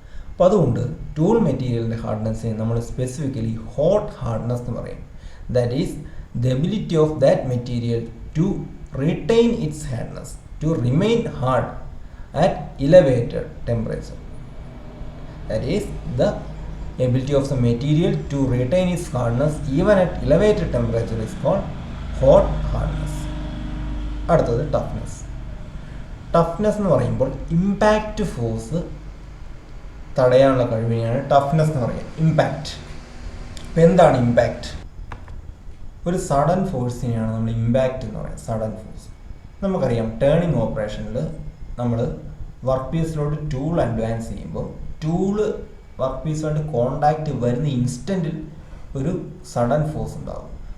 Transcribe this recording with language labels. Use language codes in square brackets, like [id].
[ml] അപ്പോൾ അതുകൊണ്ട് ടൂൾ മെറ്റീരിയലിൻ്റെ ഹാർഡ്നെസ്സിനെ നമ്മൾ സ്പെസിഫിക്കലി ഹോട്ട് ഹാർഡ്നെസ് എന്ന് പറയും. [en] That is the ability of that material to retain its hardness, to remain hard at elevated temperature. That is, the ability of the material to retain its hardness even at elevated temperature is called hot hardness. [ml] അടുത്തത് toughness. Toughness എന്ന് പറയുമ്പോൾ impact force തടയാനുള്ള കഴിവിനെയാണ് toughness എന്ന് പറയുക. Impact. ഇപ്പം എന്താണ് impact? ഒരു sudden ഫോഴ്സിനെയാണ് നമ്മൾ ഇമ്പാക്റ്റ് എന്ന് പറയുന്നത്. സഡൻ ഫോഴ്സ് നമുക്കറിയാം. ടേണിംഗ് ഓപ്പറേഷനിൽ നമ്മൾ വർക്ക് പീസിലോട്ട് ടൂൾ അഡ്വാൻസ് ചെയ്യുമ്പോൾ ടൂള് വർക്ക് പീസുമായിട്ട് കോണ്ടാക്റ്റ് വരുന്ന ഇൻസ്റ്റൻറ്റിൽ ഒരു സഡൻ ഫോഴ്സ് ഉണ്ടാകും.